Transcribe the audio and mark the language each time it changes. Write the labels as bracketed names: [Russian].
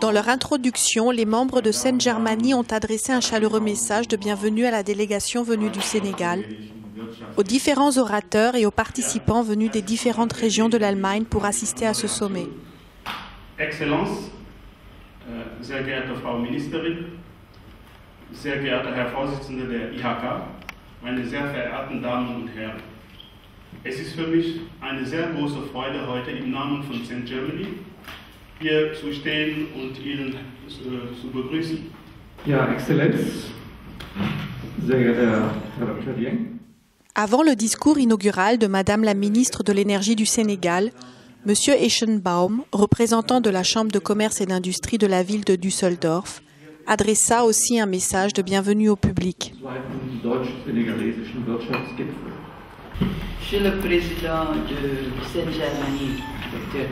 [French] Dans leur introduction, les membres de Sen Germany ont adressé un chaleureux message de bienvenue à la délégation venue du Sénégal, aux différents orateurs et aux participants venus des différentes régions de l'Allemagne pour assister à ce sommet. [German] Excellence, sehr geehrte Frau Ministerin, sehr geehrter Herr Vorsitzender der IHK, meine sehr verehrten Damen und Herren. Es ist für mich eine sehr große Freude, heute im Namen von Sen Germany hier zu stehen und Ihnen zu begrüßen. Ja, Exzellenz, sehr geehrter Herr Dr. Dieng. [French] Avant le discours inaugural de Madame la ministre de l'Énergie du Sénégal, M. Eschenbaum, représentant de la Chambre de commerce et d'industrie de la ville de Düsseldorf, adressa aussi un message de bienvenue au public. Monsieur le Président de Sen Germany, Dr.